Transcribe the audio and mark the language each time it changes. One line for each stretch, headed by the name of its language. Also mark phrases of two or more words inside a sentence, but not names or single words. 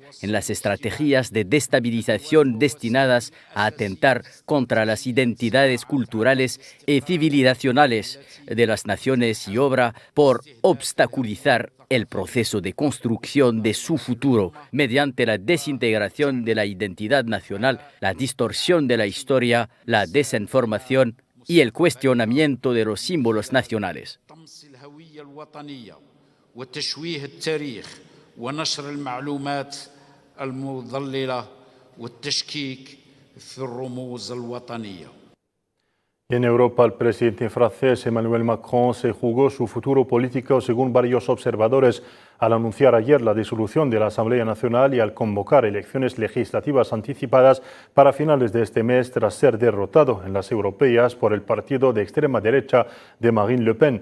Spanish: en las estrategias de destabilización destinadas a atentar contra las identidades culturales y civilizacionales de las naciones y obra por obstaculizar el proceso de construcción de su futuro mediante la desintegración de la identidad nacional, la distorsión de la historia, la desinformación y el cuestionamiento de los símbolos nacionales.
Arabic: وتشويه التاريخ ونشر المعلومات المضللة والتشكيك في الرموز الوطنية.
Spanish: En Europa, el presidente francés Emmanuel Macron se jugó su futuro político, según varios observadores, al anunciar ayer la disolución de la Asamblea Nacional y al convocar elecciones legislativas anticipadas para finales de este mes, tras ser derrotado en las europeas por el partido de extrema derecha de Marine Le Pen.